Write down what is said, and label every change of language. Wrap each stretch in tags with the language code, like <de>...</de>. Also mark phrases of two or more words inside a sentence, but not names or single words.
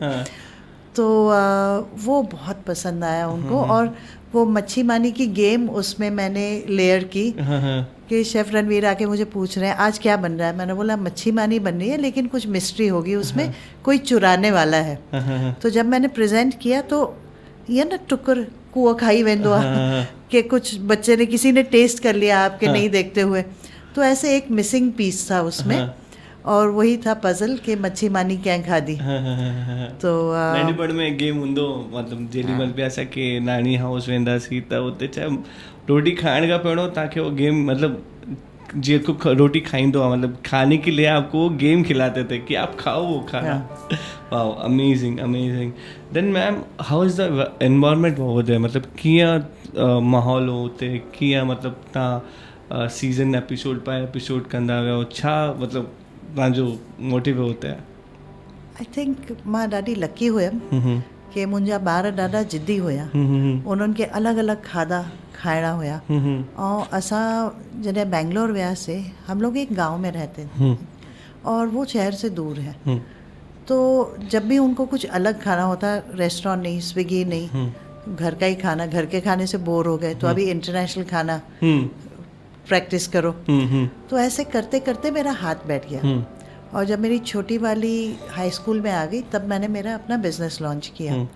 <hi>तो वो बहुत पसंद आया उनको। और वो मच्छी मानी की गेम उसमें मैंने लेयर की कि शेफ़ रणवीर आके मुझे पूछ रहे हैं आज क्या बन रहा है। मैंने बोला मच्छी मानी बन रही है, लेकिन कुछ मिस्ट्री होगी उसमें, कोई चुराने वाला है। तो जब मैंने प्रेजेंट किया तो ये ना</hi> <sd>टुकर कुआ खाई वेंदो आहे</sd> <hi>कि कुछ बच्चे ने, किसी ने टेस्ट कर लिया आपके नहीं देखते हुए। तो ऐसे एक मिसिंग पीस था उसमें, और वही था पजल कि मच्छी मानी</hi> <sd>कंहिं खाधी।</sd> <hi>तो</hi> <sd>नंढपण में गेम हूंदो, मतलब जेॾी महिल बि असां के नानी हाउस वेंदासीं त उते छा रोटी खाइण खां पहिरियों तव्हांखे उहो गेम मतलब जी को रोटी खाइंदो मतलब</sd> <hi>खाने के लिए आपको वो गेम खिलाते थे कि आप खाओ वो खाना.</hi> <en>Wow, amazing amazing. Then ma'am, how is the environment over there?</en> <sd>मतलब कीअं माहौल हुते, कीअं मतलब तव्हां</sd> <en>season episode</en> <sd>पाए एपिसोड कंदा वियो, छा मतलब तव्हांजो मोटिव हुते?</sd> <en>I think</en> <sd>मां ॾाढी लकी हुयमि कि मुंहिंजा ॿार ॾाढा ज़िद्दी हुया. उन्हनि खे अलॻि अलॻि खाधा खाइणा हुया. और असां जॾहिं बेंगलोर वियासीं,</sd> <hi>हम लोग एक गांव में रहते थे और वो शहर से दूर है. तो जब भी उनको कुछ अलग खाना होता, रेस्टोरेंट नहीं, स्विगी नहीं, घर का ही खाना, घर के खाने से बोर हो गए तो अभी इंटरनेशनल खाना प्रैक्टिस करो. तो ऐसे करते करते मेरा हाथ बैठ गया. और जब मेरी छोटी वाली</hi> <en>high school</en> <hi>में आ गई तब मैंने मेरा अपना</hi> <en>business launch</en> <hi>किया.</hi>